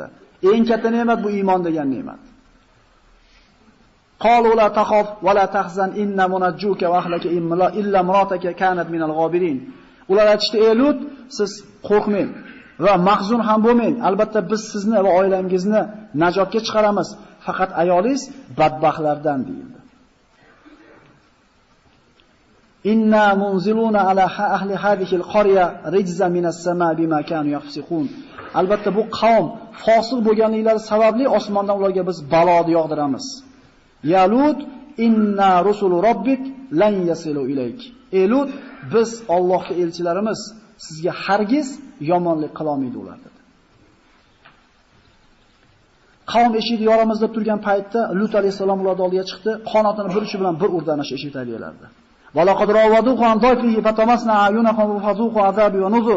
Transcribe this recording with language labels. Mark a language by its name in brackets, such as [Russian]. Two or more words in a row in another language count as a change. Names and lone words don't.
[Uzbek] Eng katta ne'mat bu iymon degan ne'mat. [Arabic] قالوا لا تخف ولا تحزن إنا منجوك وأهلك إلا امرأتك كانت من الغابرين. [Uzbek] Ular aytishdi: "Ey Lut, siz qo'rqmang va mahzun ham bo'lmang. Albatta biz sizni va oilangizni najotga chiqaramiz. Faqat ayolingiz badbaxtlardan" deyildi. [Arabic] إنا منزلون على أهل هذه القرية رجزا من السماء بما كانوا يفسقون. [Uzbek] Albatta bu qavm fosiq bo'lganliklari sababli osmondan ularga biz baloni yog'diramiz. [Arabic] يا لوط إنا رسل ربك لن يصلوا إليك. [Uzbek] Ey Lut, biz Allohning elchilarimiz, sizga hargiz yomonlik qila olmaydi ular dedi. Qavm eshikni yoramiz deb turgan paytda Lut alayhisalom ularning oldiga chiqdi, qanotini bir uchi bilan bir urdi ana shu eshik tagilarida. [Arabic] ولقد راودوه عن ضيفه فطمسنا أعينهم فذوقوا عذابي ونذر.